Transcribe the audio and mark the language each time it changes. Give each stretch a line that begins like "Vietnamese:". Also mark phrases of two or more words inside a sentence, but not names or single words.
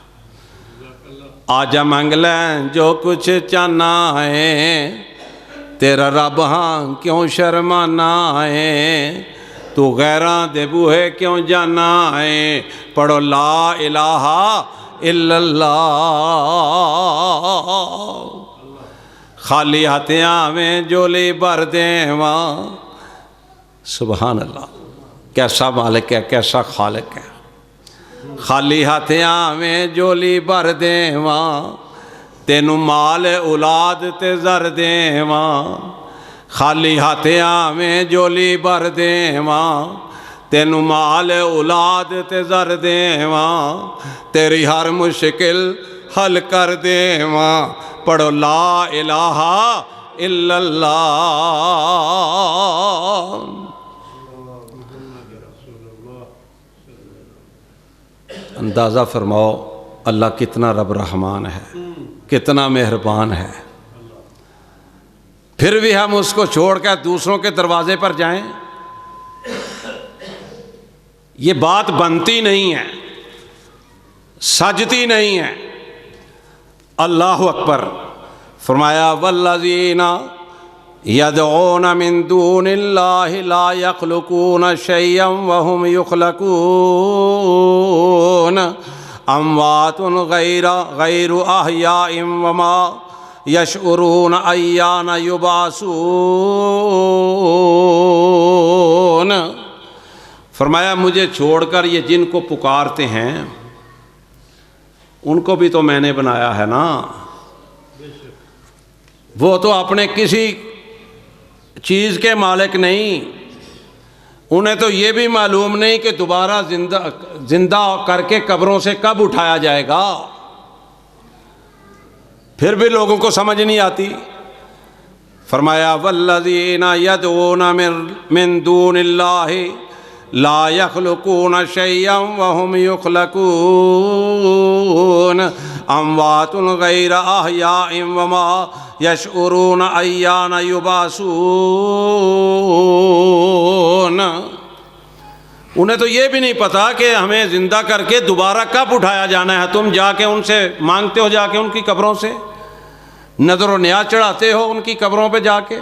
Punjabi: آجا مانگ لے جو کچھ چاہنا ہے، تیرا رب ہاں کیوں شرمانا ہے، تو غیراں دے بوہے کیوں جانا ہے، پڑھو
Arabic: لا الہ الا اللہ۔
Punjabi: خالی ہاتھیاں میں جولی بھر دیواں،
Arabic: سبحان اللہ،
Punjabi: کیسا مالک ہے، کیسا خالق ہے۔ خالی ہاتھیاں میں جولی بھر دیواں، تینوں مال اولاد تے زر دیواں۔ خالی ہاتھیاں میں جولی بھر دیواں، تینوں مال اولاد تے زر دیواں۔ تیری ہر مشکل حل کر دیواں، پڑھو
Arabic: لا الہ الا اللہ۔
Urdu: اندازہ فرماؤ اللہ کتنا رب رحمان ہے، کتنا مہربان ہے، پھر بھی ہم اس کو چھوڑ کر دوسروں کے دروازے پر جائیں؟ یہ بات بنتی نہیں ہے، سجتی نہیں ہے۔
Arabic: اللہ اکبر۔ فرمایا والذین یدعون من دون اللہ لا یخلقون شیئا وهم یخلقون اموات غیر احیاء وما یشعرون ایان یبعثون۔
Urdu: فرمایا مجھے چھوڑ کر یہ جن کو پکارتے ہیں ان کو بھی تو میں نے بنایا ہے نا، وہ تو اپنے کسی چیز کے مالک نہیں، انہیں تو یہ بھی معلوم نہیں کہ دوبارہ زندہ کر کے قبروں سے کب اٹھایا جائے گا، پھر بھی لوگوں کو سمجھ نہیں آتی۔
Arabic: فرمایا والذین یدعون من دون اللہ لا یخلقون شیئا وهم یخلقون اموات غیر احیاء وما یشعرون ایان یبعثون۔
Urdu: انہیں تو یہ بھی نہیں پتا کہ ہمیں زندہ کر کے دوبارہ کب اٹھایا جانا ہے۔ تم جا کے ان سے مانگتے ہو، جا کے ان کی قبروں سے نظر و نیاز چڑھاتے ہو ان کی قبروں پہ جا کے۔